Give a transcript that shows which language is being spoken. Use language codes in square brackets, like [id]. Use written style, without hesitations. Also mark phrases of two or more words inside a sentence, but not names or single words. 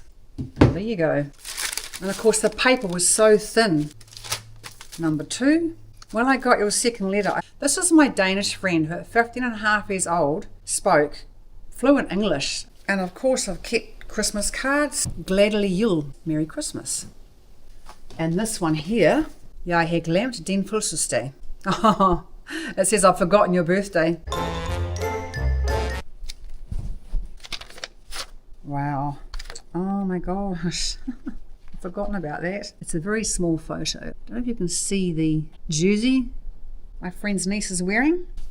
[en] There you go. And of course the paper was so thin. Number 2, when I got your second letter, this is my Danish friend who at 15 and a half years old spoke fluent English. And of course I've kept Christmas cards. [da] Glædelig jul, [en] Merry Christmas. And this one here, [da] jeg har glemt din fødselsdag. [en] Oh, it says I've forgotten your birthday. Wow. Oh my gosh. I've forgotten about that. It's a very small photo. I don't know if you can see the jersey my friend's niece is wearing.